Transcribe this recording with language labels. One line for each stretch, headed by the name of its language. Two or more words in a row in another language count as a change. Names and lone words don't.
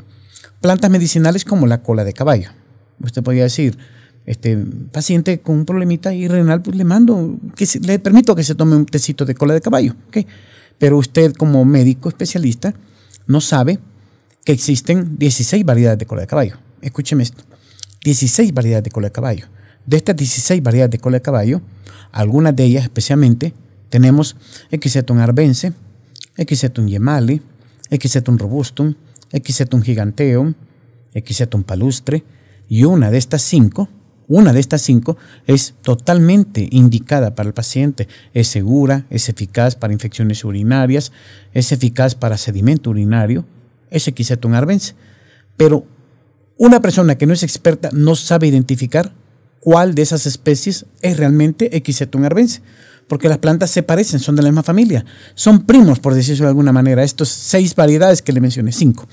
Spanish: Plantas medicinales como la cola de caballo. Usted podría decir, paciente con un problemita renal, pues le permito que se tome un tecito de cola de caballo. ¿Okay? Pero usted como médico especialista no sabe que existen 16 variedades de cola de caballo. Escúcheme esto, 16 variedades de cola de caballo. De estas 16 variedades de cola de caballo, algunas de ellas especialmente, tenemos Equisetum arvense, Equisetum yemale, Equisetum robustum, Equisetum giganteum, Equisetum palustre, y una de estas cinco es totalmente indicada para el paciente. Es segura, es eficaz para infecciones urinarias, es eficaz para sedimento urinario, es Equisetum arvense. Pero una persona que no es experta no sabe identificar cuál de esas especies es realmente Equisetum arvense, porque las plantas se parecen, son de la misma familia, son primos, por decirlo de alguna manera, estos 6 variedades que le mencioné, 5.